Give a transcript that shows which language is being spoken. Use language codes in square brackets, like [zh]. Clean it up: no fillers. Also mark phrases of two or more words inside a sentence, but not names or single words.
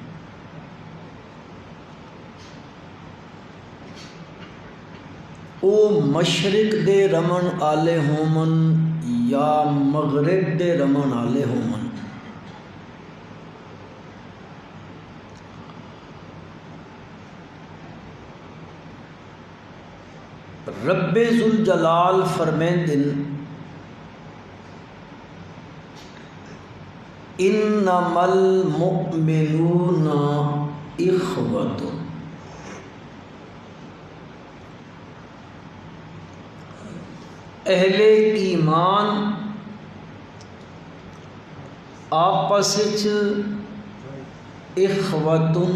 [skr] او مشرق دے رمن آلے ہومن یا مغرب دے رمن آلے ہومن، رب ذوالجلال فرمیندن [ar] انما المؤمنون اخوۃ، [skr] اہل ایمان آپس اخوۃ